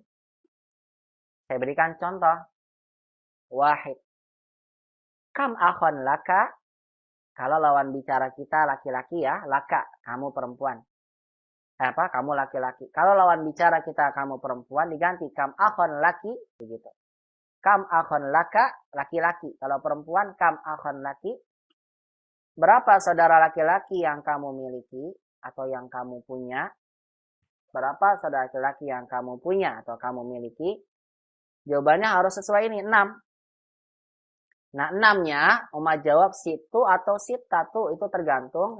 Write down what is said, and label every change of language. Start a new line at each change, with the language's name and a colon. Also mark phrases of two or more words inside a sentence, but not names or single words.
Indonesian: Saya berikan contoh. Wahid.
Arabic: كم أخًا لكَ.
Indonesian: Kalau lawan bicara kita laki-laki ya, laka, kamu perempuan. Kamu laki-laki. Kalau lawan bicara kita kamu perempuan, diganti
Arabic: كم أخًا لكِ,
Indonesian: begitu.
Arabic: كم أخًا لكَ, laki-laki.
Indonesian: Kalau perempuan,
Arabic: كم أخًا لكِ.
Indonesian: Berapa saudara laki-laki yang kamu miliki atau yang kamu punya? Berapa saudara laki-laki yang kamu punya atau kamu miliki? Jawabannya harus sesuai ini, 6. Nah, 6-nya, Umat jawab situ atau sitatu, itu tergantung.